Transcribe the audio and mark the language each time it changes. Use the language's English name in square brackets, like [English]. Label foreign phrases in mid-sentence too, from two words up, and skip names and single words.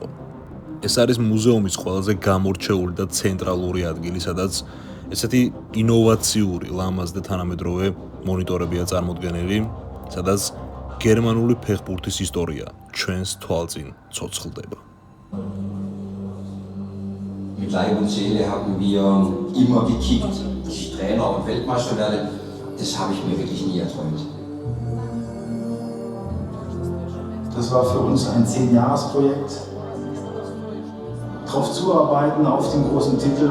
[Georgian] ეს არის მუზეუმის ყველაზე გამორჩეული და ცენტრალური ადგილი, სადაც ესეთი ინოვაციური, ლამაზ და თანამედროვე მონიტორებია წარმოდგენილი, სადაც გერმანული ფეხბურთის ისტორია ჩვენს თვალწინ ცოცხლდება. [German] Mit Leib und Seele haben wir immer gekickt, dass ich Trainer und Weltmeister werde. Das habe ich mir wirklich nie erträumt. Das war für uns ein 10-Jahres-Projekt. Darauf zuarbeiten, auf den großen Titel.